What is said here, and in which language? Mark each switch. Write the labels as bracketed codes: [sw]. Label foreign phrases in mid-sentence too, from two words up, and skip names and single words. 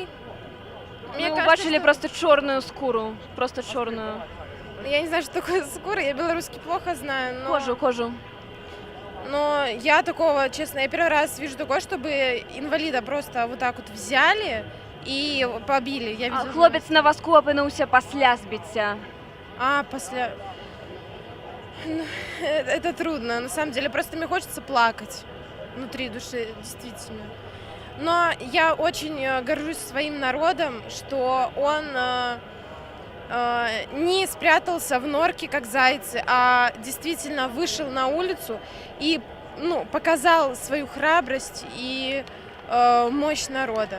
[ru] Мне убачили просто черную скуру, просто черную. Я не знаю, что такое скура, я белорусский плохо знаю, но... Кожу. Но я такого, честно, я первый раз вижу такое, чтобы инвалида просто вот так вот взяли и побили. Я видела... [uk] Хлопець на вазку опинився після збиття. Після... [ru] Это трудно, на самом деле. Просто мне хочется плакать внутри души, действительно. Но я очень горжусь своим народом, что он не спрятался в норке, как зайцы, а действительно вышел на улицу и показал свою храбрость и мощь народа.